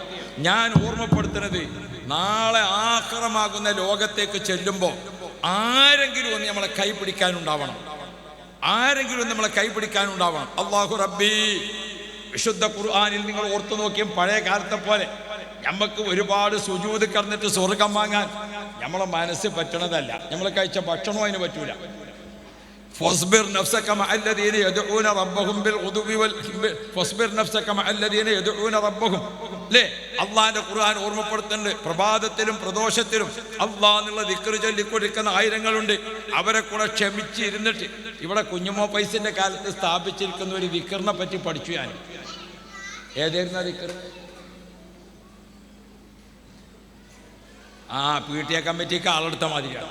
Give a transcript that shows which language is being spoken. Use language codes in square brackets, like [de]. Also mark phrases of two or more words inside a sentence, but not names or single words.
[ml] ഞാൻ ഓർമ്മപ്പെടുത്തുന്നത്, നാളെ ആഖിറമാകുന്ന ലോകത്തേക്ക് ചെല്ലുമ്പോൾ ആരെങ്കിലും ഒന്ന് നമ്മളെ കൈ പിടിക്കാനുണ്ടാവണം, ആരെങ്കിലും ഒന്ന് നമ്മളെ കൈ പിടിക്കാനുണ്ടാവണം. അള്ളാഹു റബ്ബി വിശുദ്ധ ഖുർആനിൽ നിങ്ങൾ ഓർത്തു നോക്കിയും പഴയ കാലത്തെ പോലെ നമുക്ക് ഒരുപാട് സുജൂദ് കടന്നിട്ട് സ്വർഗം വാങ്ങാൻ നമ്മളെ മനസ്സ് പറ്റണതല്ല. നമ്മൾ കഴിച്ച ഭക്ഷണവും അതിന് പറ്റൂല. [ar] فاصبر نفسك مع الذين يدعون ربهم بالغدو فاصبر نفسك مع الذين يدعون ربهم. [ml] ല്ലേ? അള്ളാഹിന്റെ ഖുർആൻ ഓർമ്മപ്പെടുത്തുന്നുണ്ട്. പ്രഭാതത്തിലും പ്രദോഷത്തിലും അള്ളാഹ് എന്നുള്ള ദിക്ർ ചൊല്ലിക്കൊടുക്കുന്ന ആയിരങ്ങളുണ്ട്. അവരെ കൂടെ ക്ഷമിച്ചിരുന്നിട്ട് ഇവിടെ കുഞ്ഞുമോ പൈസന്റെ കാലത്ത് സ്ഥാപിച്ചിരിക്കുന്ന ഒരു ദിക്റിനെ പറ്റി പഠിച്ചു ഞാൻ. ഏതായിരുന്നു ദിക്ർ? PTA കമ്മിറ്റിക്ക് ആളെടുത്ത മാതിരിയാണ്.